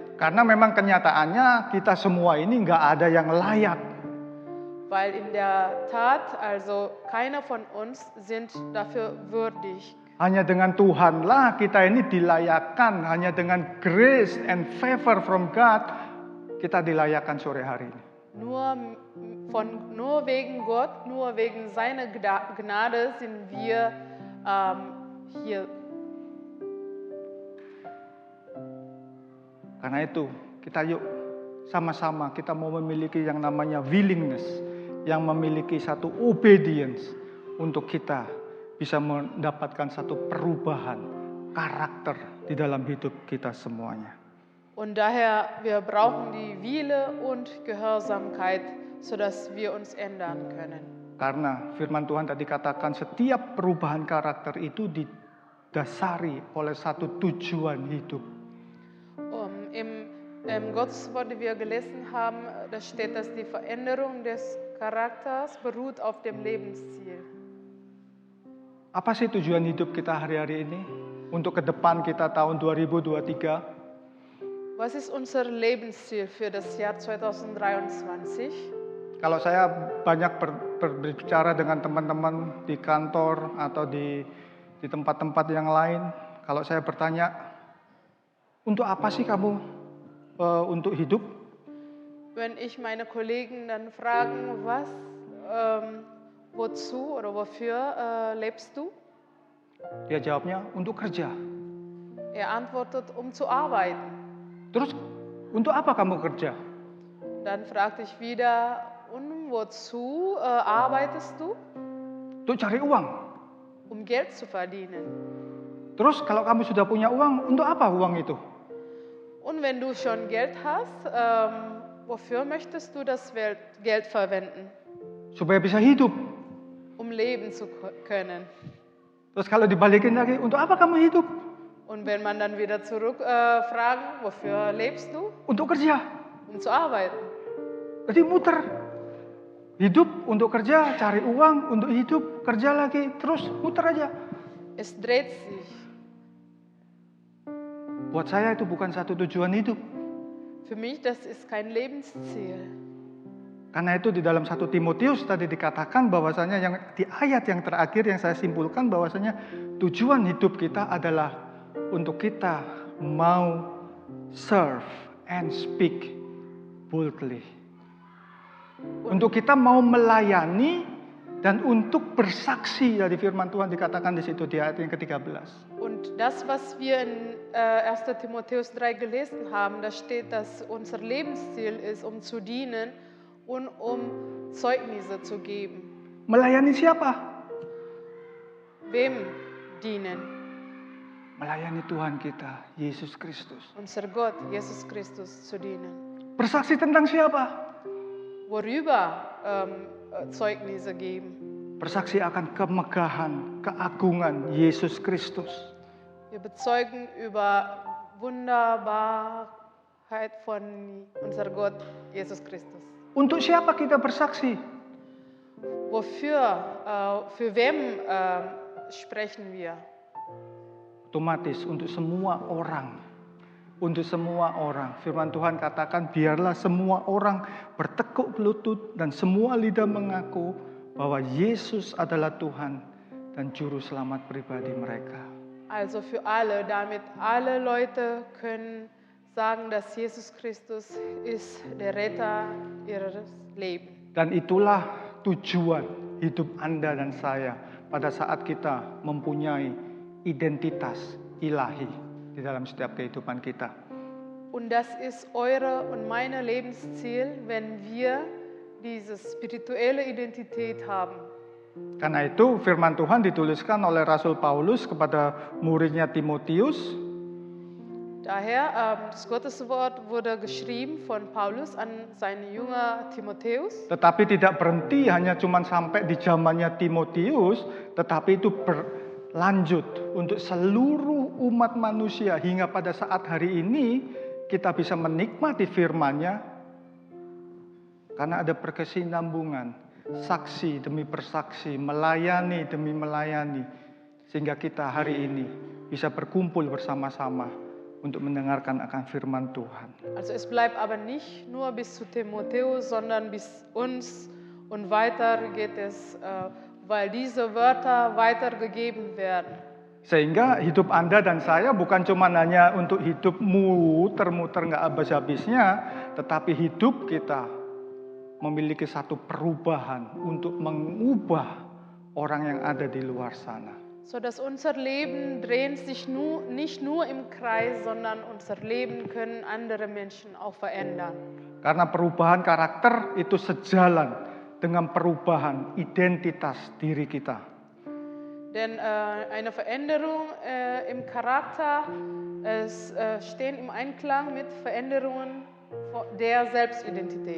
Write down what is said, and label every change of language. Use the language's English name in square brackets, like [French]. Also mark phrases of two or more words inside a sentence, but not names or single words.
[Indonesian] Karena memang kenyataannya kita semua ini nggak ada yang layak. [German] Weil in der Tat, also keiner von uns sind dafür würdig. [Indonesian] Hanya dengan Tuhanlah kita ini dilayakkan, hanya dengan [English] grace and favor from God [Indonesian] kita dilayakkan sore hari ini. [German] Nur wegen Gott, nur wegen seiner Gnade sind wir hier. [Indonesian] Karena itu kita yuk sama-sama kita mau memiliki yang namanya willingness, yang memiliki satu obedience untuk kita bisa mendapatkan satu perubahan karakter di dalam hidup kita semuanya. [German] Und daher, wir brauchen die Wille und Gehorsamkeit, sodass wir uns ändern können. [Indonesian] Karena firman Tuhan tadi katakan setiap perubahan karakter itu didasari oleh satu tujuan hidup. [German] Im Gotteswort, die wir gelesen haben, da steht, dass die Veränderung des Charakters beruht auf dem Lebensziel. [Indonesian] Apa sih tujuan hidup kita hari-hari ini? Untuk ke depan kita tahun 2023? [German] Was ist unser Lebensziel für das Jahr 2023? [Indonesian] Kalau saya banyak berbicara dengan teman-teman di kantor atau di tempat-tempat yang lain, kalau saya bertanya, untuk apa sih kamu untuk hidup? [German] Wenn ich meine Kollegen dann fragen, wozu oder wofür lebst du? [Indonesian] Dia jawabnya, untuk kerja. [German] Er antwortet, zu arbeiten. [Indonesian] Terus, untuk apa kamu kerja? [German] Dann fragte ich wieder, und wozu arbeitest du? [Indonesian] Untuk cari uang. [German] Um Geld zu verdienen. [Indonesian] Terus, kalau kamu sudah punya uang, untuk apa uang itu? [German] Und wenn du schon Geld hast, wofür möchtest du das Geld verwenden? [Indonesian] Supaya bisa hidup. [German] Um leben zu können. [Indonesian] Terus kalau dibalikin lagi, untuk apa kamu hidup? [German] Und wenn man dann wieder zurück fragen, wofür lebst du? [Indonesian] Untuk kerja. [German] Um zu arbeiten. [Indonesian] Jadi muter. Hidup untuk kerja, cari uang untuk hidup, kerja lagi, terus muter aja. [German] Es dreht sich. [Indonesian] Buat saya itu bukan satu tujuan hidup. [German] Für mich das ist kein Lebensziel. [Indonesian] Karena itu di dalam 1 Timotius tadi dikatakan bahwasanya yang di ayat yang terakhir yang saya simpulkan bahwasanya tujuan hidup kita adalah untuk kita mau [English] serve and speak boldly. [Indonesian] Untuk kita mau melayani dan untuk bersaksi, dari firman Tuhan dikatakan di situ di ayat yang ke-13. [German] Und das, was wir in 1. Timotheus 3 gelesen haben, da steht, dass unser Lebensziel ist, um zu dienen und Zeugnisse zu geben. [Indonesian] Melayani siapa? [German] Wem dienen? [Indonesian] Melayani Tuhan kita, Yesus Kristus. [German] Unser Gott, Jesus Christus, zu dienen. [Indonesian] Bersaksi tentang siapa? [German] Worüber Zeugnisse geben? [Indonesian] Bersaksi akan kemegahan, keagungan Yesus Kristus. [German] Wir bezeugen über Wunderbarkeit von unser Gott, Jesus Christus. [Indonesian] Untuk siapa kita bersaksi? [German] Für wem sprechen wir? [Indonesian] Otomatis untuk semua orang. Untuk semua orang. Firman Tuhan katakan biarlah semua orang bertekuk lutut dan semua lidah mengaku bahwa Yesus adalah Tuhan dan juru selamat pribadi mereka. [German] Also für alle, damit alle Leute können sagen, dass Jesus Christus ist der Retter ihres Lebens. [Indonesian] Dan itulah tujuan hidup Anda dan saya pada saat kita mempunyai identitas ilahi di dalam setiap kehidupan kita. [German] Und das ist eure und meine Lebensziel, wenn wir diese spirituelle Identität haben. [Indonesian] Karena itu firman Tuhan dituliskan oleh Rasul Paulus kepada muridnya Timotius. [German] Daher, das Gotteswort wurde geschrieben von Paulus an seinen Jünger Timotheus. [Indonesian] Tetapi tidak berhenti hanya cuma sampai di zamannya Timotius, tetapi itu berlanjut untuk seluruh umat manusia hingga pada saat hari ini kita bisa menikmati firman-Nya karena ada berkesinambungan, saksi demi bersaksi, melayani demi melayani, sehingga kita hari ini bisa berkumpul bersama-sama untuk mendengarkan akan firman Tuhan. [German] Also es bleibt aber nicht nur bis zu Timotheus, sondern bis uns und weiter geht es, weil diese Wörter weitergegeben werden. [Indonesian] Sehingga hidup Anda dan saya bukan cuma hanya untuk hidup muter-muter nggak habis-habisnya, tetapi hidup kita memiliki satu perubahan untuk mengubah orang yang ada di luar sana. [German] So dass unser Leben dreht sich nicht nur im Kreis, sondern unser Leben können andere Menschen auch verändern. [Indonesian] Karena perubahan karakter itu sejalan dengan perubahan identitas diri kita. [German] Denn eine Veränderung im Charakter stehen im Einklang mit Veränderungen der Selbstidentität.